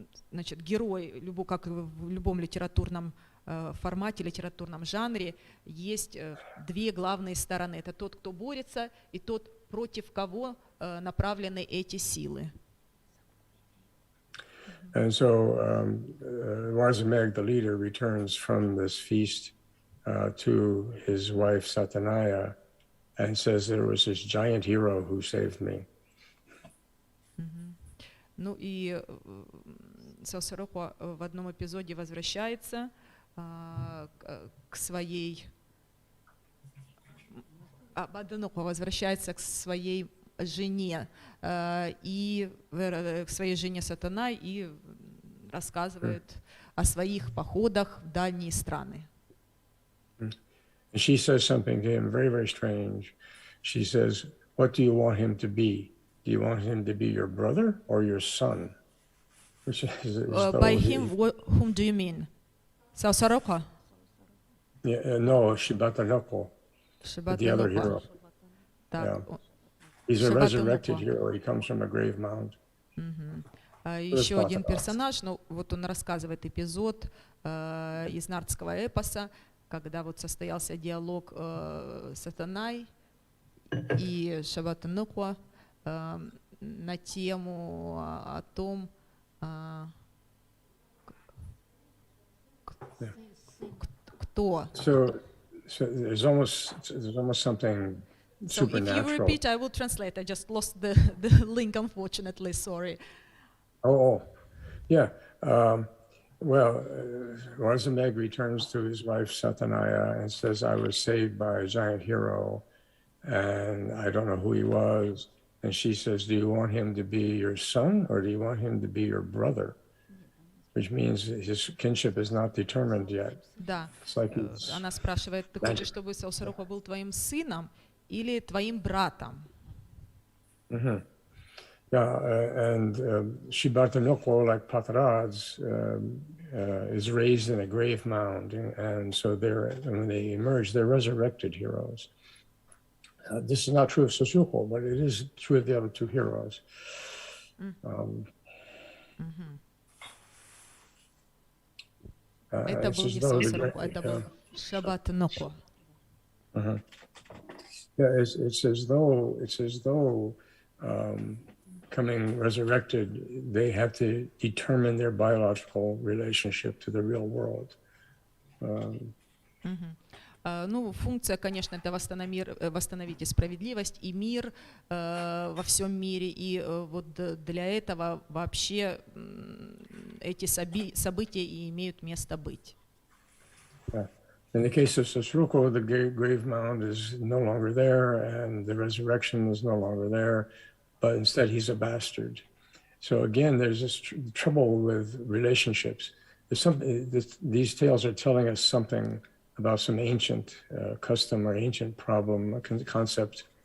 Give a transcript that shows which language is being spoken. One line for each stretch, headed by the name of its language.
Russian: значит, герой, как в любом литературном формате, литературном жанре, есть две главные стороны. Это тот, кто борется, и тот, против кого направлены эти силы.
English: And so Warzameg, the leader, returns from this feast to his wife Satanaya and says, there was this giant hero who saved me.
Russian: Ну и Саусарoko в одном эпизоде возвращается к своей, Барданокво возвращается к своей жене и к своей жене Сатана и рассказывает о своих походах в дальние страны.
English: And she says something to him very, very strange. She says, "What do you want him to be? Do you want him to be your brother or your son?" Which is By him, whom do you mean? Саусарoko? No, Shibatanoko, the other hero.
Russian: Так,
English: Yeah. He's a resurrected hero. He comes from a grave mound.
Russian: Еще один персонаж, ну вот он рассказывает эпизод из Нартского эпоса, когда вот состоялся диалог с Сатаной и Шабатануква на тему о том, кто.
English: So there's almost something So if you supernatural. repeat, I will translate. I just lost the link, unfortunately. Sorry. Oh, yeah. Warzameg returns to his wife Satanaya and says, I was saved by a giant hero, and I don't know who he was. And she says, do you want him to be your son, or do you want him to be your brother? Which means his kinship is not determined yet.
Russian: Да.
English: It's like he's
Russian: Она спрашивает, ты хочешь, чтобы Саусароха был твоим сыном или твоим братом?
English: Yeah, and Shibatanoko, like Pataraj, is raised in a grave mound, and so when they emerge, they're resurrected heroes. This is not true of Sosoko, but it is true of the other two heroes.
Russian: Это был не Саусароха, это был Шабатаноко.
English: Yeah, it's as though coming resurrected, they have to determine their biological relationship to the real world.
Russian: Ну, функция, конечно, это восстановить и справедливость, и мир во всем мире. И вот для этого вообще эти события и имеют место быть.
English: In the case of Sosruko, the grave mound is no longer there, and the resurrection is no longer there, but instead he's a bastard. So again, there's this trouble with relationships. These tales are telling us something about some ancient custom or ancient problem, a concept.